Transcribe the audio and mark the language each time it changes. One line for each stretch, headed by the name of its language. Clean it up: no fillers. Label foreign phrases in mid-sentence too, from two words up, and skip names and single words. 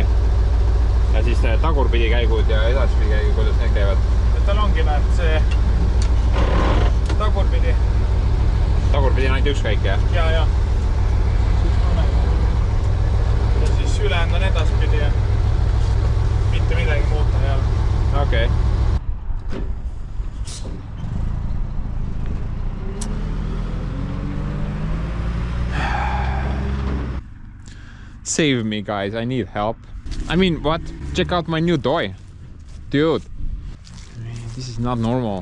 Estonian: Ja siis tagurpidi käigud ja edaspidi käigud, kuidas need käivad? Tal ongi näed see tagurpidi. Tagurpidi on ainult üks käik, jah? Ja. Ja siis ülejäänud on edaspidi ja mitte midagi muuta ei ole. Okei.
English: Save me, guys. I need help. I mean, what? Check out my new toy. Dude. This is not normal.